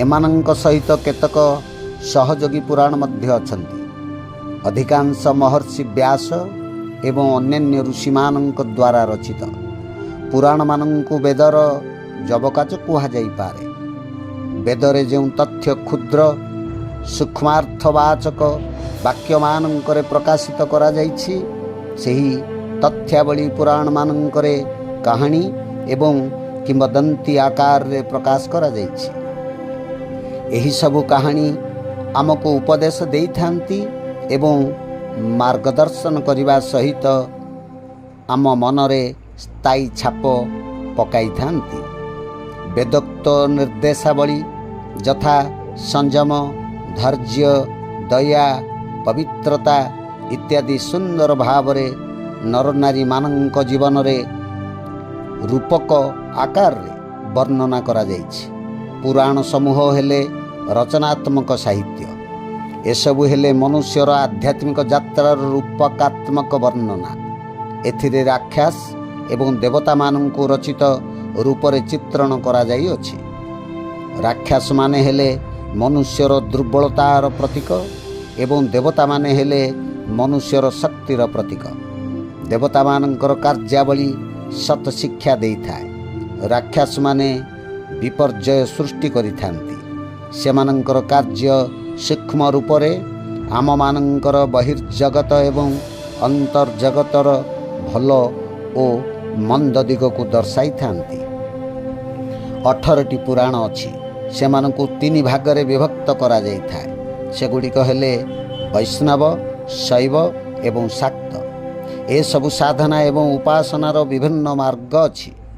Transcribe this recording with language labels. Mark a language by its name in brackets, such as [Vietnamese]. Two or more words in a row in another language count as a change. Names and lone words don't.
[Odia] ଏମାନଙ୍କ ସହିତ କେତେକ ସହଯୋଗୀ ପୁରାଣ ମଧ୍ୟ ଅଛନ୍ତି। ଅଧିକାଂଶ ମହର୍ଷି ବ୍ୟାସ ଏବଂ ଅନ୍ୟ ଋଷି ମାନଙ୍କ ଦ୍ୱାରା ରଚିତ ପୁରାଣ ମାନଙ୍କୁ ବେଦର ଯବକାଚ କୁହା ଯାଇ ପାରେ। ବେଦରେ ଯୋ ତଥ୍ୟ କ୍ଷୁଦ୍ର ସୂକ୍ଷ୍ମାର୍ଥବାଚକ ବାକ୍ୟ ମାନଙ୍କରେ ପ୍ରକାଶିତ କରା ଯାଇଛି, ସେହି ତଥ୍ୟାବଳୀ ପୁରାଣ ମାନଙ୍କରେ କାହାଣୀ ଏବଂ କିମ୍ବଦନ୍ତୀ ଆକାର ରେ ପ୍ରକାଶ କରା ଯାଇଛି। ଏହି ସବୁ କାହାଣୀ ଆମକୁ ଉପଦେଶ ଦେଇ ଥାନ୍ତି ଏବଂ ମାର୍ଗଦର୍ଶନ କରିବା ସହିତ ଆମ ମନରେ ସ୍ଥାୟୀ ଛାପ ପକାଇ ଥାନ୍ତି। ବେଦୋକ୍ତ ନିର୍ଦ୍ଦେଶାବଳୀ ଯଥା ସଂଯମ, ଧୈର୍ଯ୍ୟ, ଦୟା, ପବିତ୍ରତା ଇତ୍ୟାଦି ସୁନ୍ଦର ଭାବରେ ନର ନାରୀ ମାନଙ୍କ ଜୀବନ ରେ ରୂପକ ଆକାର ରେ ବର୍ଣ୍ଣନା କରା ଯାଇଛି। ପୁରାଣ ସମୂହ ହେଲେ ରଚନାତ୍ମକ ସାହିତ୍ୟ। ଏସବୁ ହେଲେ ମନୁଷ୍ୟର ଆଧ୍ୟାତ୍ମିକ ଯାତ୍ରାର ରୂପକାତ୍ମକ ବର୍ଣ୍ଣନା। ଏଥିରେ ରାକ୍ଷସ ଏବଂ ଦେବତା ମାନଙ୍କ ରଚିତ ରୂପରେ ଚିତ୍ରଣ କରା ଯାଇ ଅଛି। ରାକ୍ଷସ ମାନେ ହେଲେ ମନୁଷ୍ୟର ଦୁର୍ବଳତାର ପ୍ରତୀକ ଏବଂ ଦେବତା ମାନେ ହେଲେ ମନୁଷ୍ୟର ଶକ୍ତିର ପ୍ରତୀକ। ଦେବତା ମାନଙ୍କର କାର୍ଯ୍ୟାବଳୀ ସତ ଶିକ୍ଷା ଦେଇ ଥାଏ। ରାକ୍ଷସ ମାନେ ବିପର୍ଯ୍ୟୟ ସୃଷ୍ଟି କରି ଥାନ୍ତି। ସେମାନଙ୍କର କାର୍ଯ୍ୟ ସୂକ୍ଷ୍ମ ରୂପରେ ଆମ ମାନଙ୍କର ବହିର୍ଜଗତ ଏବଂ ଅନ୍ତର୍ଜଗତର ଭଲ ଓ ମନ୍ଦ ଦିଗ କୁ ଦର୍ଶାଇ ଥାନ୍ତି। 18ଟି ପୁରାଣ ଅଛି। ସେମାନଙ୍କୁ 3 ଭାଗରେ ବିଭକ୍ତ କରା ଯାଇ ଥାଏ। ସେଗୁଡ଼ିକ ହେଲେ ବୈଷ୍ଣବ, ଶୈବ ଏବଂ ଶାକ୍ତ। ଏ ସବୁ ସାଧନା ଏବଂ ଉପାସନାର ବିଭିନ୍ନ ମାର୍ଗ ଅଛି।